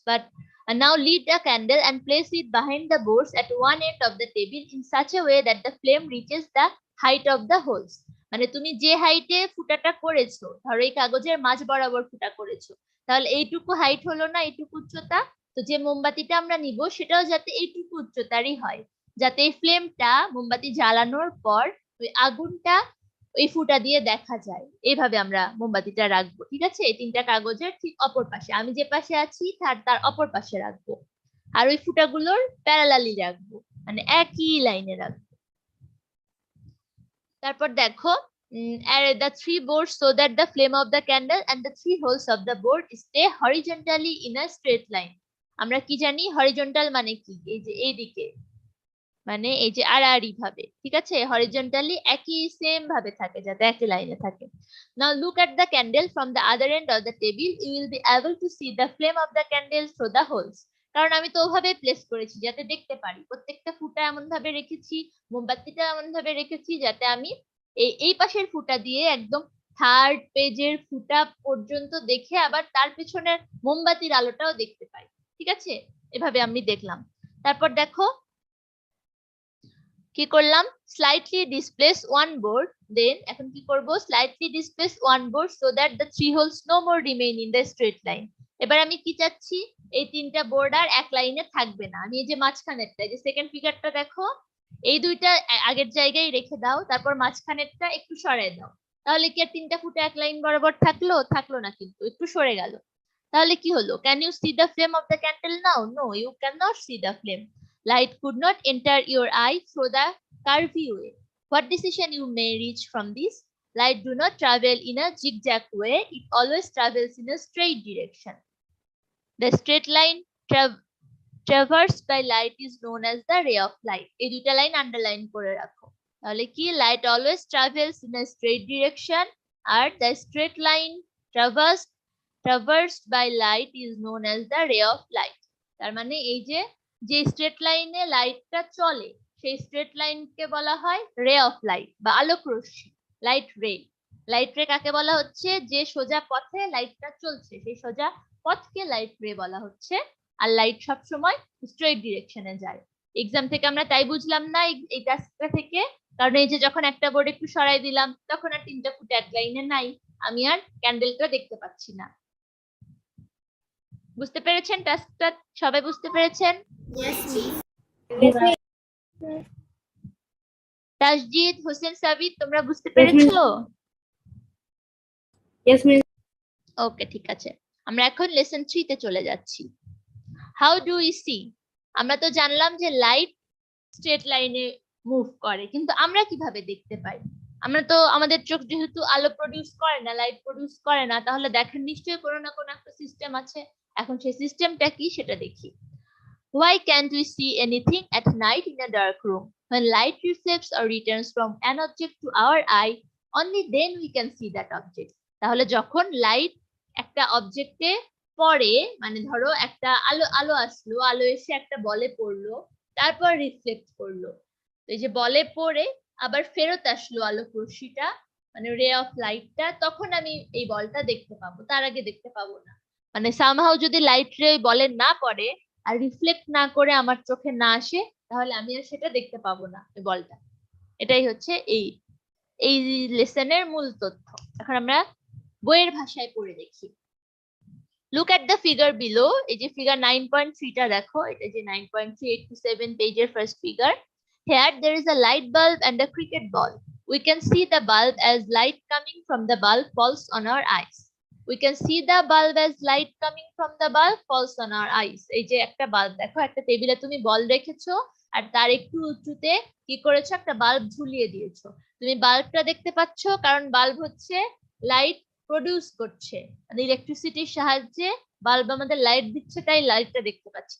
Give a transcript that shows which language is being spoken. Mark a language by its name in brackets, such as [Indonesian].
[English] But now light a candle and place it behind the boards at one end of the table in such a way that the flame reaches the height of the holes. [Bangla] মানে তুমি যে হাইটে ফুটাটা করেছো, ধরো এই কাগজের মাঝ বরাবর ফুটা করেছো, তাহলে এইটুকু হাইট হলো না, এইটুকু উচ্চতা, তো যে মোমবাতিটা আমরা নিব সেটাও যাতে এইটুকু উচ্চতারই হয়, যাতে এই ফ্লেমটা মোমবাতি জ্বালানোর পর ওই আগুনটা ওই ফুটা দিয়ে দেখা যায়। এইভাবে আমরা মোমবাতিটা রাখবো। ঠিক আছে, এই 3টা কাগজের ঠিক অপর পাশে, আমি যে পাশে আছি তার অপর পাশে রাখবো, আর ওই ফুটাগুলোর প্যারালালি রাখবো, মানে একই লাইনে রাখবো। তারপর দেখো, [English] the 3 boards so that the flame of the candle and the 3 holes of the board stay horizontally in a straight line. [Bangla] আমরা কি জানি হরিজন্টাল মানে কি, এই যে এইদিকে, মানে এই যে আড়াআড়ি ভাবে, ঠিক আছে, হরিজন্টালি একই সেম ভাবে থাকে, যাতে একই লাইনে থাকে। [English] Now look at the candle from the other end of the table. You will be able to see the flame of the candle through the holes. [Bangla] কারণ আমি তো ওভাবে প্লেস করেছি যাতে দেখতে পারি, প্রত্যেকটা ফুটা এমন ভাবে রেখেছি, মোমবাতিটা এমন ভাবে রেখেছি যাতে আমি এই পাশের ফুটা দিয়ে একদম থার্ড পেজের ফুটা পর্যন্ত দেখে আবার তার পেছনের মোমবাতির আলোটাও দেখতে পাই। ঠিক আছে, এভাবে আমি দেখলাম। তারপর দেখো কি করলাম, [English] slightly displace one board, then [Bangla] এখন কি করব, [English] slightly displace one board so that the 3 holes no more remain in the straight line. [Bangla] এবার আমি কি চাচ্ছি, এই 3টা বোর্ড আর এক লাইনে থাকবে না। আমি এই যে মাঝখানেরটা, এই যে সেকেন্ড ফিগারটা দেখো, এই দুইটা আগের জায়গায় রেখে দাও, তারপর মাঝখানেরটা একটু সরায় দাও, তাহলে কি আর 3টা ফুটা এক লাইন বরাবর থাকলো না, কিন্তু একটু সরে গেল। তাহলে কি হলো, [English] can you see the flame of the candle now? No, you cannot see the flame. Light could not enter your eye through the curvy way. What decision you may reach from this? Light do not travel in a zigzag way. It always travels in a straight direction. The straight line traversed by light is known as the ray of light. [Bangla] এই দুইটা line underline করে রাখো। তাহলে কি, [English] light always travels in a straight direction, আর the straight line traversed by light is known as the ray of light. [Bangla] তার মানে এই যে স্ট্রেট লাইনে লাইটটা চলে সেই স্ট্রেট লাইনকে বলা হয় রে অফ লাইট বা আলোক রশ্মি, লাইট রে। লাইট রে কাকে বলা হচ্ছে, যে সোজা পথে লাইটটা চলছে সেই সোজা পথকে লাইট রে বলা হচ্ছে, আর লাইট সব সময় স্ট্রেট ডিরেকশনে যায়। এক্সাম থেকে আমরা তাই বুঝলাম না এই টাস্কটা থেকে, কারণ এই যে যখন একটা বোর্ড একটু সরাই দিলাম তখন আর 3টা ফুট এক লাইনে নাই, আমি আর ক্যান্ডেলটা দেখতে পাচ্ছি না। বুঝতে পেরেছেন টাস্কটা? সবাই বুঝতে পেরেছেন? তাসজিদ, হোসেন, সাবিত, তোমরা বুঝতে পেরেছো? [English] Yes, miss. [Bangla] ওকে, ঠিক আছে। আমরা এখন লেসন 3 তে চলে যাচ্ছি। [English] How do we see? [Bangla] আমরা তো জানলাম যে লাইট স্ট্রেট লাইনে মুভ করে, কিন্তু আমরা কিভাবে দেখতে পাই? আমরা তো, আমাদের চোখ যেহেতু আলো প্রডিউস করে না, লাইট প্রডিউস করে না, তাহলে দেখেন নিশ্চয়ই কোনো না কোনো একটা সিস্টেম আছে। এখন সেই সিস্টেমটা কি সেটা দেখি। [English] Why can't we see anything at night in a dark room? When light reflects or returns from an object to our eye, only then we can see that object. [Bangla] তাহলে যখন লাইট একটা অবজেক্টে পড়ে, মানে ধরো একটা আলো আসলো, আলো এসে একটা বলে পড়লো, তারপর রিফ্লেক্ট করলো, এই যে বলে পড়ে আবার ফেরত আসলো আলো রশ্মিটা, মানে রে অফ লাইটটা, তখন আমি এই বলটা দেখতে পাবো, তার আগে দেখতে পাবো না। মানে সামহাউ যদি লাইট রে বলে না পড়ে আর রিফ্লেক্ট না করে আমার চোখে না আসে, তাহলে আমি আর সেটা দেখতে পাবো না, এই বলটা। এটাই হচ্ছে এই এই লেসনের মূল তথ্য। এখন আমরা বইয়ের ভাষায় পড়ে দেখি। [English] Look at the figure below. [Bangla] এই যে ফিগার 9.3 টা দেখো, এটা যে 9.387 পেজের first figure. [English] Here there is a light bulb and a cricket ball. We can see the bulb as light coming from the bulb falls on our eyes. We can see the bulb as light coming from the bulb falls on our eyes. [Bangla] এই যে একটা bulb দেখো, একটা টেবিলে তুমি বল রেখেছো আর তার একটু উঁচুতে কি করেছো, একটা বাল্ব ঝুলিয়ে দিয়েছো। তুমি বাল্বটা দেখতে পাচ্ছ, কারণ বাল্ব হচ্ছে লাইট প্রডিউস করছে, মানে ইলেকট্রিসিটির সাহায্যে বাল্ব আমাদের লাইট দিচ্ছে, তাই লাইটটা দেখতে পাচ্ছি।